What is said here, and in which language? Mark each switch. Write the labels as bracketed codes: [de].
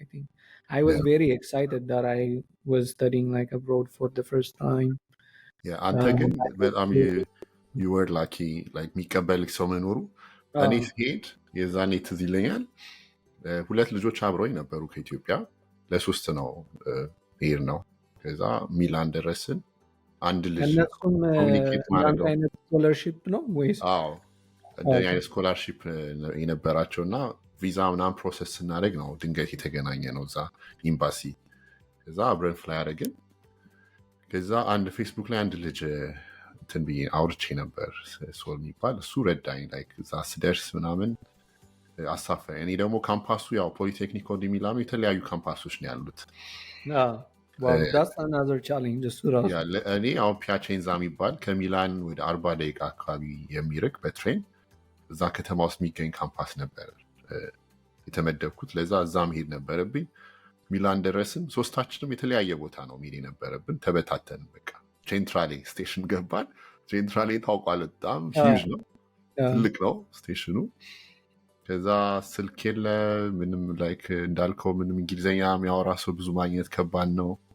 [en] I think I was very excited that I was studying like abroad for the first time. [am] Yeah, አንተ ግን በጣም [en] you were lucky, like [am] የሚቀበልክ ሰው መኖሩ። እኔ ስሄድ የዛኔ ትዝ ይለኛል 2 ልጆች አብረውኝ ነበሩ ከኢትዮጵያ። ለ3 ነው ሄድ ነው። ከዛ ሚላን ደረስን። አንድ ልጅ እነሱም አንድ አይነት ስኮላርሺፕ ነው ወይስ? አዎ እንደኛ አይነት ስኮላርሺፕ የነበራቸው እና ቪዛ ምናምን ፕሮሰስ ስናደርግ ነው ድንገት የተገናኘ ነው እዛ ኤምባሲ። ከዛ አብረን ፍላይ አደረግን። ከዛ አንድ ፌስቡክ ላይ አንድ ልጅ እንትን ብዬ አውርቼ ነበር ሶል የሚባል፣ እሱ ረዳኝ። ላይክ እዛ ስደርስ ምናምን አሳፈረኝ። እኔ ደግሞ ካምፓሱ ያው ፖሊቴክኒኮ ዲ ሚላኖ የተለያዩ ካምፓሶች ነው ያሉት። [en] that's another challenge [am] እሱ ራሱ። እኔ አሁን ፒያቼንዛ የሚባል ከሚላን ወደ 40 ደቂቃ አካባቢ የሚርቅ በትሬን እዛ ከተማ ውስጥ የሚገኝ ካምፓስ ነበር የተመደብኩት። ለዛ እዛ መሄድ ነበረብኝ። ሚላን ደረስን። 3ታችንም የተለያየ ቦታ ነው መሄድ የነበረብን። ተበታተን በቃ ሴንትራሌ ስቴሽን ገባን። ሴንትራሌ ታውቋል፣ በጣም ሂውጅ ነው፣ ትልቅ ነው ስቴሽኑ። ከዛ ስልክ የለ ምንም፣ ላይክ እንዳልከው ምንም እንግሊዝኛ የሚያወራ ሰው ብዙ ማግኘት ከባድ ነው።